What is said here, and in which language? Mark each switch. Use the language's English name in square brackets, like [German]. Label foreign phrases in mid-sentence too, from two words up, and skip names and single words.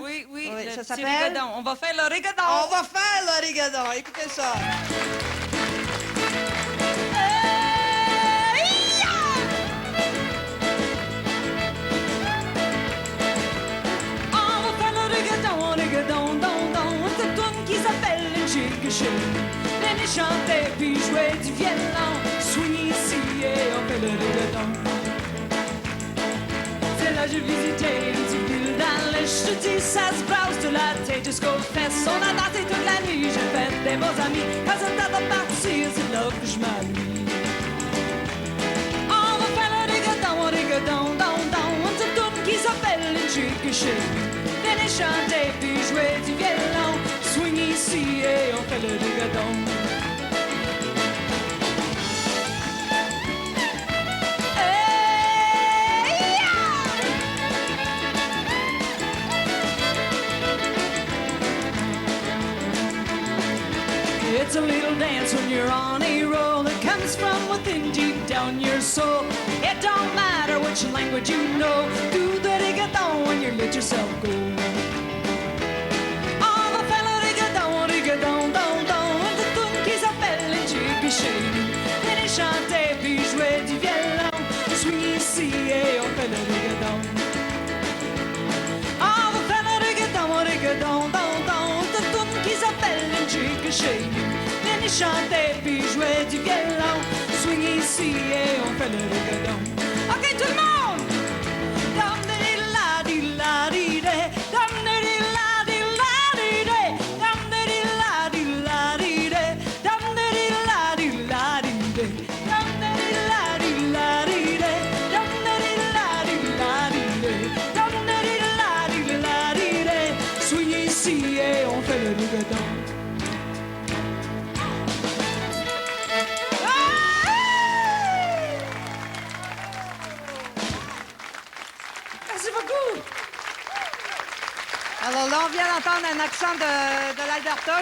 [French] Oui, Oui, le ça petit s'appelle? rigodon. On va faire le rigodon. On va faire le rigodon. Écoutez ça. On va faire le rigodon, don, don. C'est une qui s'appelle une chic. Venez chanter puis jouer du violon. Swing ici et on fait le rigodon. C'est là j'ai visité une petite ville dans l'Est. Je te dis, ça se brasse de la tête jusqu'aux fesses. On a dansé toute la nuit, j'ai fait des bons amis. Quand c'est temps de partir, c'est là que je m'amuse. On va faire le rigodon, don, don. C'est une qui s'appelle une chic. Venez chanter puis jouer du violon. Swing ici et on fait le rigodon. [English] It's a little dance when you're on a roll. It comes from within, deep down your soul. It don't matter which language you know. Do the rigodon when you let yourself go. [French] On va faire le rigodon, don, don. C'est tout qui s'appelle les chic chez nous. Venez chanter puis jouer du violon. Swing ici et on fait le rigodon. On va faire le rigodon, don, don. C'est tout qui s'appelle les chic chez nous. Venez chanter puis jouer du violon. Swing ici et on fait le rigodon. Ok, tout le monde! Dum di la di la di de, dum di la di la di de, dum di la di la di de, dum di la di la di de, dum di la di la di de, dum di la di la di de, dum di la di la di de. Swing ici et on fait le rigodon. Merci beaucoup. Alors là, on vient d'entendre un accent de l'Alberta.